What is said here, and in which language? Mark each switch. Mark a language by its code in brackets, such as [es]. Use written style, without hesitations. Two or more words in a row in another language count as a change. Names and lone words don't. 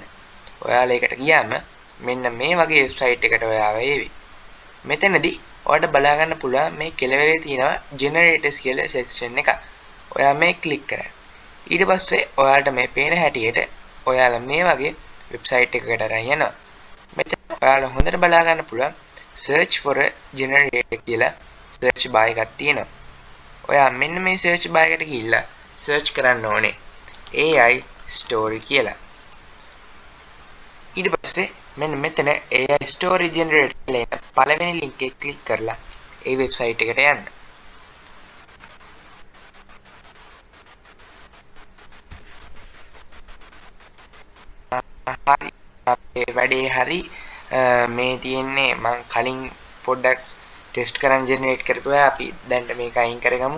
[si] ඔයාලා ඒකට ගියාම මෙන්න මේ වගේ website එකට ඔයාව එවි. මෙතනදී ඔයාලට බලා ගන්න පුළුවන් මේ කෙළවරේ තියෙනවා generators කියලා section එක. ඔයා මේ click කරන්න. ඊට පස්සේ ඔයාලට මේ පේන හැටියට ඔයාලා මේ වගේ website එකකට අරන් යනවා. මෙතන ඔයාලා හොඳට බලා ගන්න පුළුවන් [en] search for a generator [si] කියලා search bar එකක් තියෙනවා. ඔයා මෙන්න මේ search bar එකට ගිහිල්ලා search කරන්න ඕනේ [en] AI story [si] කියලා. ඊට පස්සේ මෙන්න මෙතන [en] AI story generator [si] කියලා එන පළවෙනි link එක click කරලා ඒ website එකට යන්න. හරි අපේ වැඩේ හරි මේ තියෙන්නේ මම කලින් පොඩ්ඩක් ටෙස්ට් කරන් ජෙනරේට් කරපුවා අපි දැන් මේක අයින් කරගමු.